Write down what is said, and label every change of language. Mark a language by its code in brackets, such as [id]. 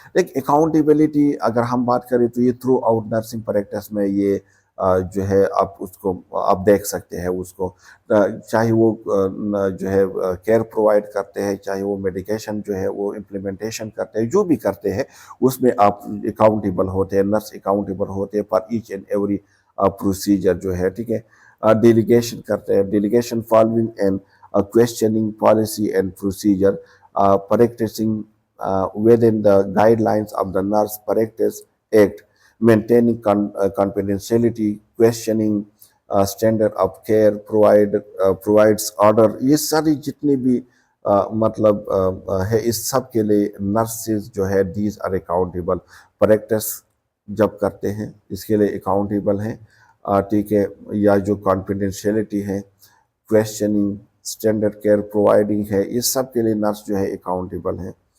[hi] लेकिन अकाउंटेबिलिटी अगर हम बात करें तो ये थ्रू आउट नर्सिंग प्रैक्टिस में ये जो है आप उसको आप देख सकते हैं उसको, चाहे वो जो है केयर प्रोवाइड करते हैं, चाहे वो मेडिकेशन जो है वो इम्प्लीमेंटेशन करते हैं, जो भी करते हैं उसमें आप अकाउंटेबल होते हैं, नर्स अकाउंटेबल होते हैं [en] for each and every procedure [hi] जो है, ठीक है। डेलीगेशन करते हैं, [en] Delegation following and questioning policy and procedure, practicing within the guidelines of the nurse practice act, maintaining confidentiality, questioning standard of care, provides order। [hi] ये सारी जितनी भी मतलब है, इस सब के लिए नर्सेज जो है [en] These are accountable. [hi] प्रैक्टिस जब करते हैं इसके लिए अकाउंटेबल हैं, ठीक है। या जो कॉन्फिडेंशियलिटी है, क्वेश्चनिंग, स्टैंडर्ड केयर प्रोवाइडिंग है, इस सब के लिए नर्स जो है अकाउंटेबल है।